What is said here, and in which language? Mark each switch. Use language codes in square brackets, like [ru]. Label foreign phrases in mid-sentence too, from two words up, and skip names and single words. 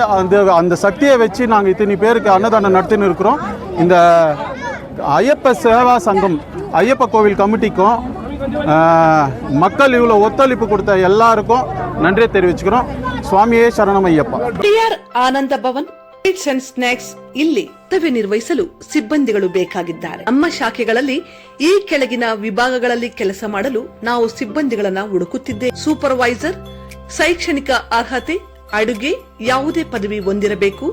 [ta] அந்த சக்தியை வச்சு நாங்கள் இத்தனை பேருக்கு அன்னதானம் நடத்தின்னு இருக்கிறோம். இந்த ஐயப்ப சேவா சங்கம் ஐயப்ப கோவில் கமிட்டிக்கும் மக்கள் இவ்வளோ ஒத்துழைப்பு கொடுத்த எல்லாருக்கும் நன்றி தெரிவிச்சுக்கிறோம். [kn] ಸ್ವಾಮಿಯೇ ಶರಣಮಯ್ಯಪ್ಪ. ಟಿಆರ್ ಆನಂದ ಭವನ್ ಸ್ವೀಟ್ಸ್ ಅಂಡ್ ಸ್ನಾಕ್ಸ್ ಇಲ್ಲಿ ಕರ್ತವ್ಯ ನಿರ್ವಹಿಸಲು ಸಿಬ್ಬಂದಿಗಳು ಬೇಕಾಗಿದ್ದಾರೆ. ನಮ್ಮ ಶಾಖೆಗಳಲ್ಲಿ ಈ ಕೆಳಗಿನ ವಿಭಾಗಗಳಲ್ಲಿ ಕೆಲಸ ಮಾಡಲು ನಾವು ಸಿಬ್ಬಂದಿಗಳನ್ನ ಹುಡುಕುತ್ತಿದ್ದೇವೆ. ಸೂಪರ್ವೈಸರ್, ಶೈಕ್ಷಣಿಕ ಅರ್ಹತೆ, ಅಡುಗೆ ಯಾವುದೇ ಪದವಿ ಹೊಂದಿರಬೇಕು.